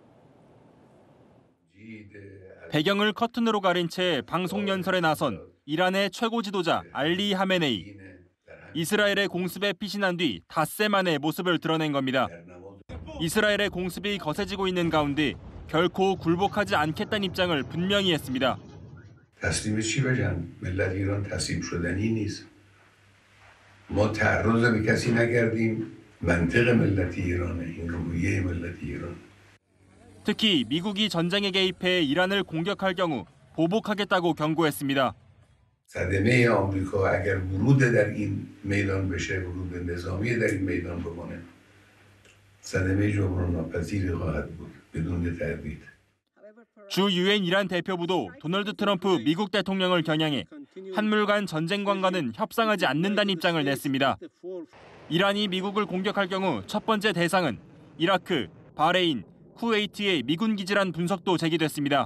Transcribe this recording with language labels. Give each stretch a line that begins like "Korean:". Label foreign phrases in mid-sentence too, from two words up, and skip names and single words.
Korean: 배경을 커튼으로 가린 채 방송 연설에 나선 이란의 최고 지도자 알리 하메네이. 이스라엘의 공습에 피신한 뒤 닷새 만에 모습을 드러낸 겁니다. 이스라엘의 공습이 거세지고 있는 가운데 결코 굴복하지 않겠다는 입장을 분명히 했습니다.
Persian: تسلیم چی بشن؟ ملت ایران تسلیم شدنی نیست. ما تعرض به کسی نکردیم. منطق ملت ایرانه. این رویه ملت ایران.
Korean: 특히 미국이 전쟁에 개입해 이란을 공격할 경우 보복하겠다고 경고했습니다.
Persian: صدمه آمریکا اگر ورود در این میدان بشه، ورود نظامی در این میدان بکنه، صدمه جبران ناپذیری خواهد بود بدون تردید.
Korean: 주 유엔 이란 대표부도 도널드 트럼프 미국 대통령을 겨냥해 한물간 전쟁관과는 협상하지 않는다는 입장을 냈습니다. 이란이 미국을 공격할 경우 첫 번째 대상은 이라크, 바레인, 쿠웨이트의 미군 기지란 분석도 제기됐습니다.